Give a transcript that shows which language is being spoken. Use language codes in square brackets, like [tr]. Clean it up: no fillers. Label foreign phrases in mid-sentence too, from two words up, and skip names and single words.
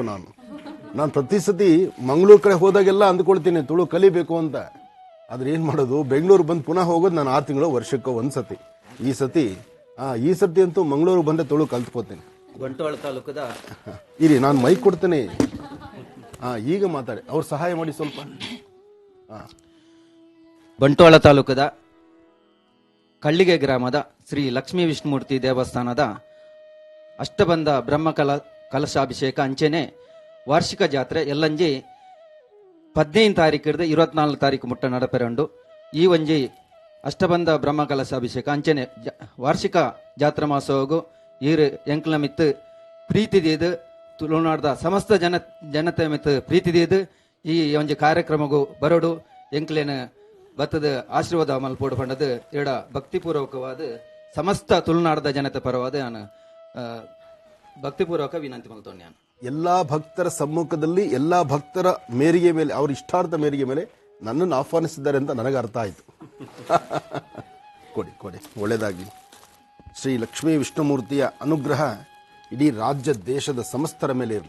[kn] ನಾನು ಪ್ರತಿ ಸತಿ ಮಂಗಳೂರು ಕಡೆ ಹೋದಾಗೆಲ್ಲ ಅಂದ್ಕೊಳ್ತೀನಿ ತುಳು ಕಲಿಬೇಕು ಅಂತ. ಆದ್ರೆ ಏನ್ ಮಾಡೋದು, ಬೆಂಗಳೂರು ಬಂದು ಪುನಃ ಹೋಗೋದು ನಾನು 6 ತಿಂಗಳು ವರ್ಷಕ್ಕೆ ಒಂದ್ಸತಿ. ಈ ಸತಿ ಅಂತೂ ಮಂಗಳೂರು ಬಂದ್ರೆ ತುಳು ಕಲ್ತ್ಕೋತೀನಿ. ಬಂಟ್ವಾಳ ತಾಲೂಕದ ಇರಿ, ನಾನು ಮೈಕ್ ಕೊಡ್ತೇನೆ. ಈಗ ಮಾತಾಡಿ, ಅವ್ರು ಸಹಾಯ ಮಾಡಿ ಸ್ವಲ್ಪ. [tcy] ಬಂಟ್ವಾಳ ತಾಲೂಕದ ಕಳ್ಳಿಗೆ ಗ್ರಾಮದ ಶ್ರೀ ಲಕ್ಷ್ಮೀ ವಿಷ್ಣುಮೂರ್ತಿ ದೇವಸ್ಥಾನದ ಅಷ್ಟಬಂಧ ಬ್ರಹ್ಮ ಕಲಶಾಭಿಷೇಕ ಅಂಚೆನೆ ವಾರ್ಷಿಕ ಜಾತ್ರೆ ಎಲ್ಲಂಜಿ 15 ತಾರೀಕು ಹಿಡಿದು 24 ತಾರೀಕು ಮುಟ್ಟ ನಡಪೆರಂಡು. ಈ ಒಂಜಿ ಅಷ್ಟಬಂಧ ಬ್ರಹ್ಮ ಕಲಶಾಭಿಷೇಕ ಅಂಚೆನೆ ವಾರ್ಷಿಕ ಜಾತ್ರಾ ಮಹೋತ್ಸವಗೂ ಈರು ಎಂಕ್ಲ ಮಿತ್ತು ಪ್ರೀತಿ ದೀದು ತುಳುನಾಡದ ಸಮಸ್ತ ಜನತೆ ಮಿತ್ತು ಪ್ರೀತಿ ದೀದು ಈ ಒಂಜಿ ಕಾರ್ಯಕ್ರಮಗೂ ಬರೋಡು ಎಂಕ್ಲೇನ ಬತ್ತದ ಆಶೀರ್ವಾದ ಮಲ್ಪೋಡು ಪಂಡದು ಎಡ ಭಕ್ತಿಪೂರ್ವಕವಾದ ಸಮಸ್ತ ತುಳುನಾಡದ ಜನತೆ ಪರವಾದ ನಾನು ಭಕ್ತಿಪೂರ್ವಕ ವಿನಂತಿ ಮಲ್ತೋಣೆ. [kn] ನಾನು ಎಲ್ಲಾ ಭಕ್ತರ ಸಮ್ಮುಖದಲ್ಲಿ ಎಲ್ಲಾ ಭಕ್ತರ ಮೇರೆಗೆ ಮೇಲೆ, ಅವ್ರ ಇಷ್ಟಾರ್ಥ ಮೇರೆಗೆ ಮೇಲೆ ನನ್ನನ್ನು ಆಹ್ವಾನಿಸಿದ್ದಾರೆ ಅಂತ ನನಗೆ ಅರ್ಥ ಆಯ್ತು. ಕೊಡಿ, ಒಳ್ಳೆಯದಾಗಿ. ಶ್ರೀ ಲಕ್ಷ್ಮೀ ವಿಷ್ಣುಮೂರ್ತಿಯ ಅನುಗ್ರಹ ಇಡೀ ರಾಜ್ಯ ದೇಶದ ಸಮಸ್ತರ ಮೇಲೆ ಇರಲಿ.